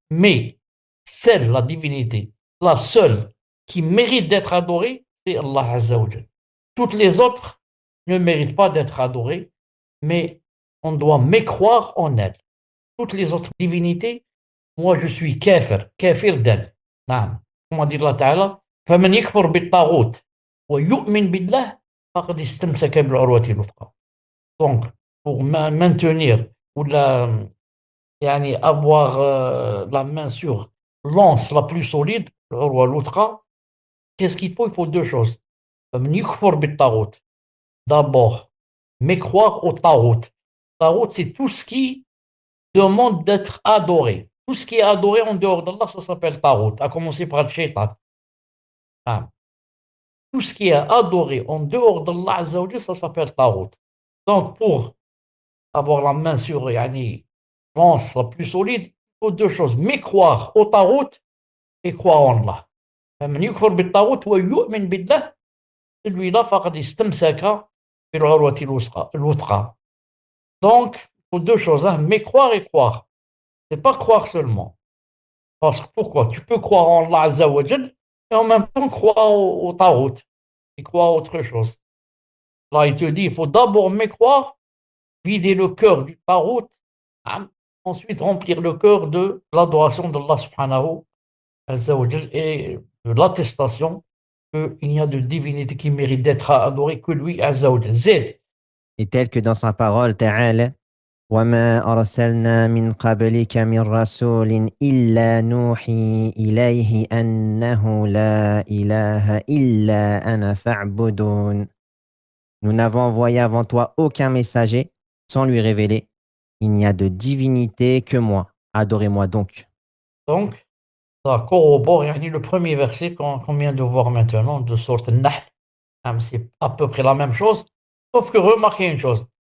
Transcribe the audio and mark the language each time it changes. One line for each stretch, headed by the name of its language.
French: Mais celle, la divinité, la seule qui mérite d'être adorée, c'est Allah Azza wa Jal. Toutes les autres ne méritent pas d'être adorées, mais on doit mécroire en elles. Toutes les autres divinités, moi je suis kafir d'elles.
Arabic: نعم.
French: Comment dit
Arabic: Allah Ta'ala, فمن يكفر بالطاغوت ويؤمن بالله فقد استمسك بالعروة الوثقى.
French: Donc, pour maintenir ou يعني avoir la main sur l'anse la plus solide,
Arabic: العروة الوثقى,
French: qu'est-ce qu'il faut? Il faut deux choses.
Arabic: فمن يكفر بالطاغوت.
French: D'abord, mécroire au tarout. Tarout, c'est tout ce qui demande d'être adoré. Tout ce qui est adoré en dehors d'Allah, ça s'appelle tarout, à commencer par le shaitan. Ah. Tout ce qui est adoré en dehors d'Allah Azza wa Jal, ça s'appelle tarout. Donc, pour avoir la main sur l'anse la plus solide, il faut deux choses. Mécroire au tarout et croire en Allah.
Arabic: فمن يكفر بالطاغوت ويؤمن بالله,
French: celui-là,
Arabic: فقد استمسك بالعروة الوثقى.
French: Donc, il faut deux choses, hein, mécroire et croire. C'est pas croire seulement. Parce que pourquoi? Tu peux croire en Allah Azza wa Jal et en même temps croire au Tarout et croire à autre chose. Là, il te dit, il faut d'abord mécroire, vider le cœur du Tarout, hein, ensuite remplir le cœur de l'adoration d'Allah subhanahu Azza wa Jal et de l'attestation qu'il n'y a de divinité qui mérite d'être adorée que lui, Azza wa Jal. Z. Et tel que dans sa parole,
Arabic: Ta'ala, وما أرسلنا من قبلك من رسول إلا نوحي إليه أنه لا إله إلا أنا فاعبدون.
French: Nous n'avons envoyé avant toi aucun messager sans lui révéler, il n'y a de divinité que moi, adorez-moi donc. Donc, ça corrobore le premier verset qu'on vient de voir maintenant de sourate An-Nahl. C'est à peu près la même chose, sauf que remarquez une chose.